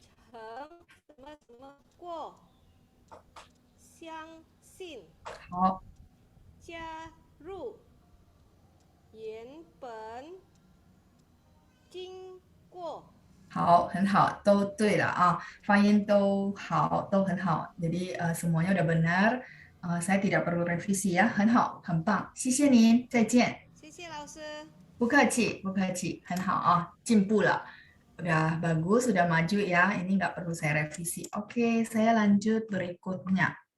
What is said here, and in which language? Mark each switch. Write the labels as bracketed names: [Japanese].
[Chinese] 什么过？相信。好。加入。原本。经过。好，很好，都对了啊，发音都好，都很好。 [Indonesian] Jadi semuanya udah benar. Saya tidak perlu revisi ya, [Chinese] 很好，很棒，谢谢您，再见。谢谢老师。不客气，不客气，很好啊，进步了。 [Indonesian] Udah bagus, sudah maju ya. Ini nggak perlu saya revisi. Oke, saya lanjut berikutnya.